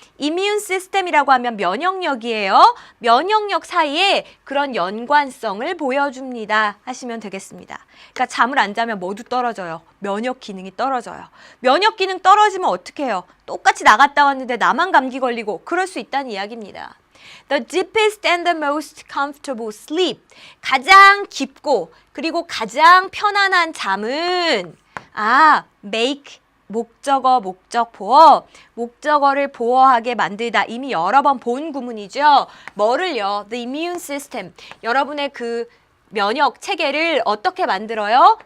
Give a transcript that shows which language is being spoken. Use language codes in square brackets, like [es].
[ko] immune system이라고 하면 면역력이에요. 면역력 사이에 그런 연관성을 보여줍니다. 하시면 되겠습니다. 그러니까 잠을 안 자면 모두 떨어져요. 면역 기능이 떨어져요. 면역 기능 떨어지면 어떻게 해요? 똑같이 나갔다 왔는데 나만 감기 걸리고 그럴 수 있다는 이야기입니다. [en] The deepest and the most comfortable sleep. [ko] 가장 깊고 그리고 가장 편안한 잠은 make 목적어, 목적보어. 목적어를 보어하게 만들다. 이미 여러 번 본 구문이죠. 뭐를요? [en] The immune system. [ko] 여러분의 그 면역 체계를 어떻게 만들어요?